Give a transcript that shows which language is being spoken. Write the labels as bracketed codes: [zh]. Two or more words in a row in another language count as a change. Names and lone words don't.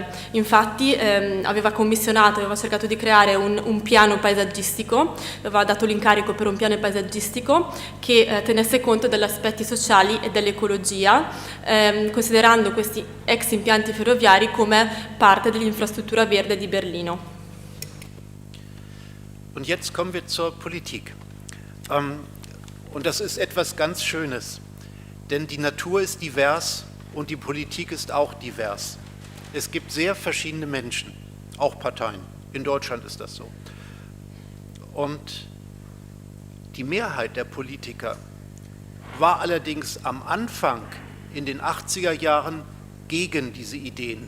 [it] Infatti aveva cercato di creare un piano paesaggistico, aveva dato l'incarico per un piano paesaggistico che tenesse conto degli aspetti sociali e dell'ecologia, considerando questi ex impianti ferroviari come parte dell'infrastruttura verde di Berlino. [de] Und jetzt kommen wir zur Politik. Und das ist etwas ganz Schönes. Denn die Natur ist divers und die Politik ist auch divers. Es gibt sehr verschiedene Menschen, auch Parteien. In Deutschland ist das so. Und die Mehrheit der Politiker war allerdings am Anfang in den 80er Jahren gegen diese Ideen.